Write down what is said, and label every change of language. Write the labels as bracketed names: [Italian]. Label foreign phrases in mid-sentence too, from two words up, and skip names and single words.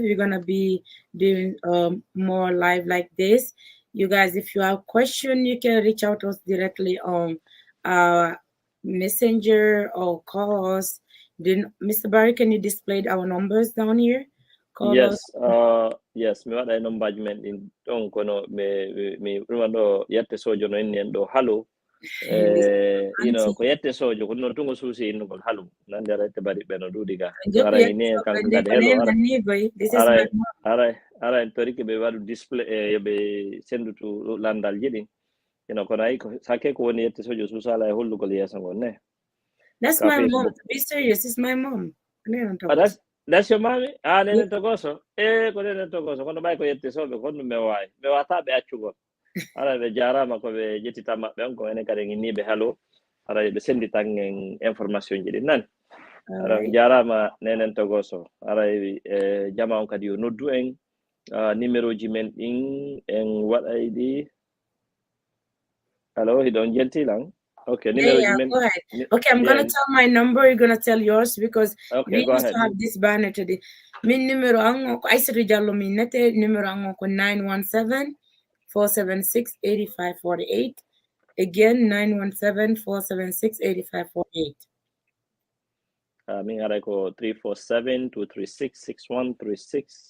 [English] We're gonna be doing more live like this. You guys, if you have question, you can reach out to us directly on Messenger or call us. Then, Mr. Barry, can you display our numbers down here? Call Yes, us. yes, [Fula] mi waɗa nombajment ɗin ɗon kono mi ɗuma ɗo yette sojo no inni en ɗo halu ko yette sojo ko noon tungo suusi innugol halu nande ara ette bari ɓe no ɗuuɗi ga ara ini en kanko kadi hello ara en toriki ɓe waɗu display yoɓe sendutu landal jiɗin kono ayi sakke ko woni yette sojo suusala e hollugol yeeso ngol ne. [English] That's my mom. To be serious, it's my mom. That's your mommy? [Fula] Nene Togoso. Ko nene Togoso. Kono bay ko yette soɓe kono me wataɓe accugol. Ara ɓe jarama ko ɓe jettita maɓɓe on ko enen kadi nginniɓe haalo ara ɓe sendi tan en information ji ɗi nani. Ara jarama nenen Togoso. Ara jama on kadi yo noddu en numéro ji men ɗin en waɗay ɗi. Hello, hiɗon jeltilan. [English] Okay, go ahead. Okay, I'm gonna tell my number. You're gonna tell yours because we used to have this banner today. [Fula] Min numero ango ko Aissatou Diallo min nete numero ango ko 917-476-8548. [English] Again, 917-476-8548. [Fula] Min haɗay ko 347-236-6136.